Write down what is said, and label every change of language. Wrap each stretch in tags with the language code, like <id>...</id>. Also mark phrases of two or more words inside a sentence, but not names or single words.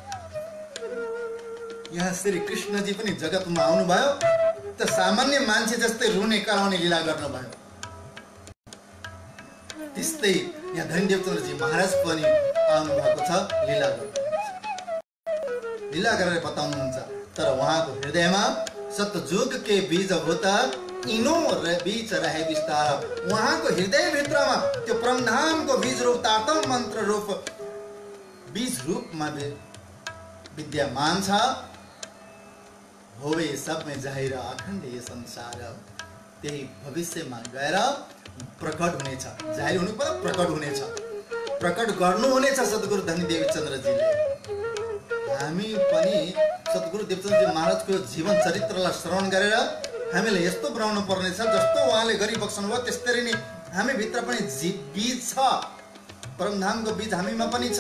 <ne>यहाँ श्री कृष्णजी पनि जगतमा आउनुभयो त सामान्य मान्छे जस्तै रुने कराउने लीला गर्नुभयो। त्यस्तै यहाँ धनी देवचन्द्रजी महाराज पनि आउनु भएको छ, लीला गरेर बताउनुहुन्छ। तर उहाँको हृदयमा</ne> <hi>सतयुग के बीज भूत इनो बीच रहे विस्तार।</hi> <ne>उहाँको हृदय भित्रमा त्यो परमधामको बीज रूप तारतम मन्त्र रूप बीज रूपमा विद्यमान छ।</ne> <hi>होवे सब में जाहिर अखण्ड ये संसार।</hi> <ne>त्यही भविष्यमा गएर प्रकट हुनेछ। जाहिर हुनु पर्यो, प्रकट हुनेछ, प्रकट गर्नु हुनेछ सद्गुरु धनी देवचन्द्रजीले। हामी पनि सद्गुरु देवचन्द्रजी महाराजको जीवन चरित्रलाई श्रवण गरेर हामीले यस्तो बनाउनु पर्नेछ जस्तो उहाँले गरिबक्सनु भयो त्यस्तै नै हामी भित्र पनि बीज छ, परमधामको बीज हामीमा पनि छ।</ne>